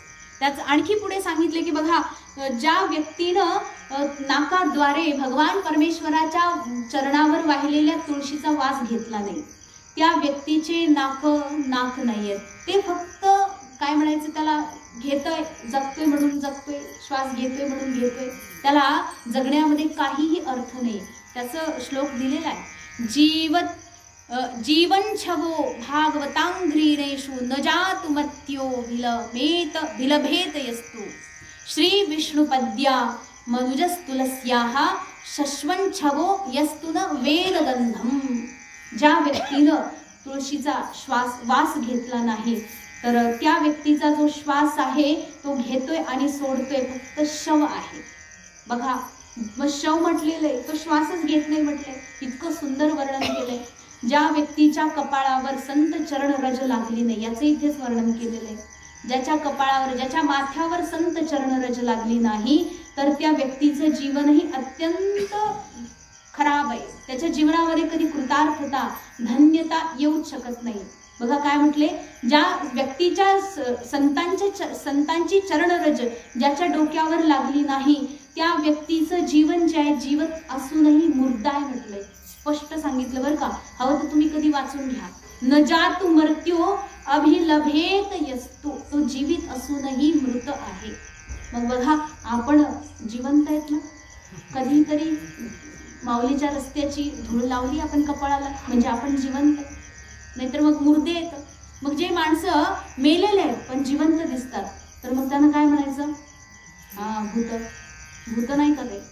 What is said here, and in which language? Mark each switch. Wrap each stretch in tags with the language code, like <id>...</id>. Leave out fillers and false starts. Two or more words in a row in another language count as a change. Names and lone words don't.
<mr>त्याच आणखी पुढे सांगितले की बघा, ज्या व्यक्तीनं नाकाद्वारे भगवान परमेश्वराच्या चरणावर वाहिलेल्या तुळशीचा वास घेतला नाही, त्या व्यक्तीचे नाक नाही आहेत. ते फक्त काय म्हणायचं, त्याला घेतोय, जगतोय म्हणून जगतोय, श्वास घेतोय म्हणून घेतोय, त्याला जगण्यामध्ये काहीही अर्थ नाही. त्याचं श्लोक दिलेला आहे,</mr> <sa>जीवन छवो भागवतांघ्रीरेषु न जातु मत्यो भिलभेत यस्तु श्री विष्णुपद्या मनुजस्तुलस्याः शश्वन् छवो यस्तु न वेदगंधम.</sa> <mr>ज्या व्यक्तीनं तुळशीचा वास घेतला नाही तर त्या व्यक्तीचा जो श्वास आहे तो घेतोय आणि सोडतोय फक्त शव आहे. बघा, मग शव म्हटलेलं आहे, तो श्वासच घेत नाही म्हटलंय. इतकं सुंदर वर्णन केलंय. ज्या व्यक्तीच्या कपाळावर संत चरण रज लागली नाही याचं इथेच वर्णन केलेलं आहे. ज्याच्या कपाळावर, ज्याच्या माथ्यावर संत चरण रज लागली नाही तर त्या व्यक्तीचं जीवनही अत्यंत खराब आहे. त्याच्या जीवनामध्ये कधी कृतार्थता, धन्यता येऊच शकत नाही. बघा काय म्हटले, ज्या व्यक्तीच्या संतांची चरणरज ज्याच्या डोक्यावर लागली नाही त्या व्यक्तीचं जीवन जे आहे जीवत असूनही मुर्दा आहे म्हटलंय. स्पष्ट सांगितलं बरं का. हवं तर तुम्ही कधी वाचून घ्या.</mr> <sa>न जातु मर्त्यो अभिलभेत यस्तु.</sa> <mr>तो जीवित असूनही मृत आहे. मग बघा, आपण जिवंत आहेत ना. कधीतरी माऊलीच्या रस्त्याची धूळ लावली आपण कपाळाला म्हणजे आपण जिवंत. नाहीतर मग मुर्दे येतं. मग जे माणसं मेलेले आहेत पण जिवंत दिसतात तर मग त्यांना काय म्हणायचं, भूत नाही का ते.</mr>